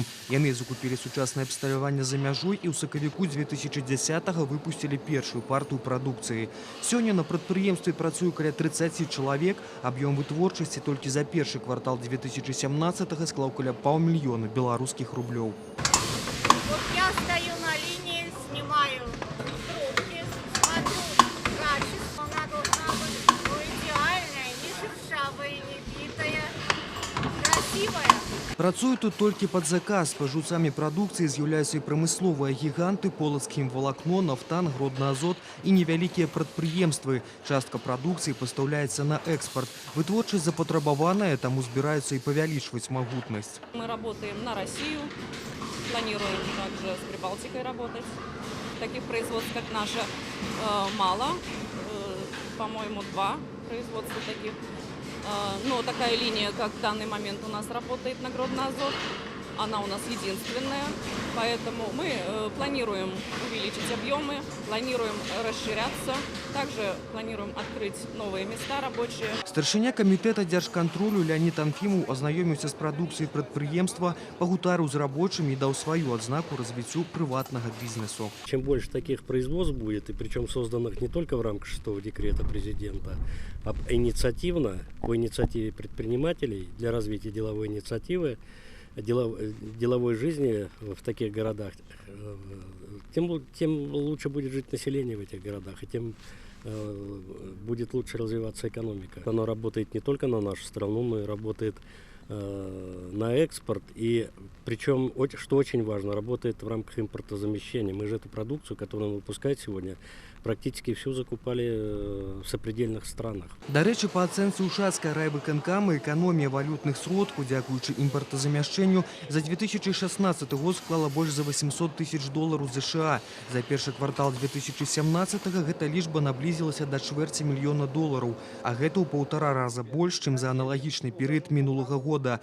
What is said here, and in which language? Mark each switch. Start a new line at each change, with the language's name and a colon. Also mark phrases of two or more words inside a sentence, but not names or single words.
Belarusian: Яны закупілі сучаснае абсталяванне за мяжой і ў сакавіку 2010-го выпусцілі першую партыю прадукцыі. Сёння на прадпрыемстве працуе каля 30 чалавек. Объем вытворчасці толькі за першы квартал 2017-го склаў каля паўмільёна беларускіх рублёў.
Russian: Вот я стою на линии, снимаю трубки, смотрю качество, она должна быть идеальная, не шершавая, не битая, красивая.
Belarusian: Працуюць тут толькі пад заказ. Спажыўцамі прадукцыі з'яўляюцца і прамысловыя гіганты, полацкім валакно, нафтан, Гродна-Азот і невялікія прадпрыемствы. Частка прадукцыі пастаўляецца на экспорт. Вытворчасць запатрабаваная, таму збіраюцца і павялічваць магутнасць.
Russian: Мы работаем на Россию, планируем также с Прибалтикой работать. Таких производств, как наше, мало. По-моему, 2 производства таких. Но такая линия, как в данный момент у нас работает на Гродно-Азот, она у нас единственная, поэтому мы планируем увеличить объемы, планируем расширяться, также планируем открыть новые места рабочие.
Belarusian: Старшыня камітэта дзяржкантролю Леонид Анфимов ознайоміўся з прадукцыяй прадпрыемства, пагутарыў з рабочымі і даў сваю адзнаку развіццю прыватнага бізнесу.
Russian: Чем больше таких производств будет, и причем созданных не только в рамках 6-го декрета президента, а инициативно, по инициативе предпринимателей для развития деловой инициативы, деловой жизни в таких городах, тем лучше будет жить население в этих городах, и тем будет лучше развиваться экономика. Оно работает не только на нашу страну, но и работает на экспорт, и причем, что очень важно, работает в рамках импортозамещения. Мы же эту продукцию, которую выпускают сегодня, практически всю закупали в сопредельных странах.
Ukrainian: До речі, по оценці
Belarusian: Ушацкай райвыканкама, экономія валютных сродкаў, дзякуючы імпартазамяшчэнню, за 2016 год склала больш за 800 тысяч долараў США. За першы квартал 2017-го гэта лічба наблізілася да чвэрці мільёна долараў, а гэта ў 1,5 раза больш, чым за аналагічны перыяд мінулага года.